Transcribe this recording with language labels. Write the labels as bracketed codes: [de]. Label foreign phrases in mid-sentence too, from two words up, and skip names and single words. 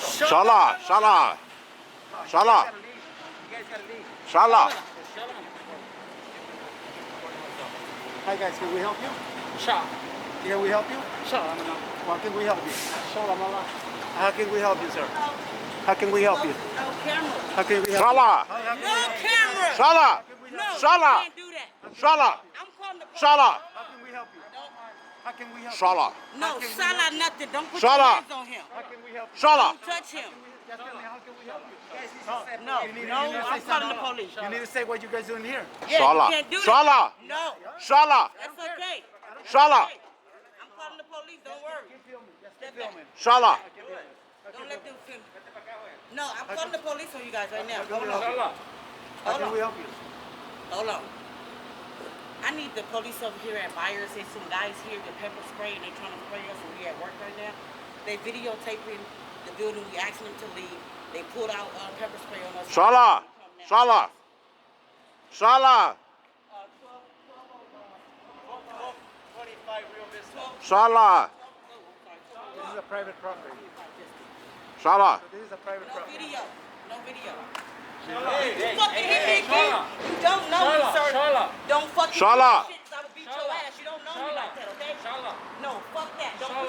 [en] Shala. Shala. Hi guys, can we help you? Sha. Can we help you? Shalamala. How can we help you? Shalamala. How can we help you, sir? How can we help you? No camera. How can we help Shala. No camera. Shala. No, Shala. you can't do that. Shala. I'm calling the police. Shala. How can we help you? How can we help Shala. No, Shala nothing. Don't put Shala. your hands on him. you? How can we help you? Shala. Don't touch him. Just tell me, how can we help you? No, I'm calling the police. You need to say what you guys doing here. Yeah, Shala. you can't do that. Shala. No, Shala. that's okay. Shala. Okay. I'm calling the police. Don't worry. Step back. Shala. Don't let them film. No, I'm calling the police on you guys right now. Hold on. [ar] Inshallah. [en] How can we help you? Hold on. I need the police over here at Myers. There's some guys here with pepper spray and they trying to spray us and we at work right now. They videotaping the building. We asking them to leave. They pulled out pepper spray on us. Shala. Shala. Shala. 25 real business. Shala. This is a private property. Shala. This is a private No property. video. No video. Hey, You fucking hit me again. Shala. You don't know me, Shala, sir. Shala. Don't fucking Shala. do shit, 'cause I will beat your ass. You don't know me Shala. like that, okay? Shala. No, fuck that. Don't put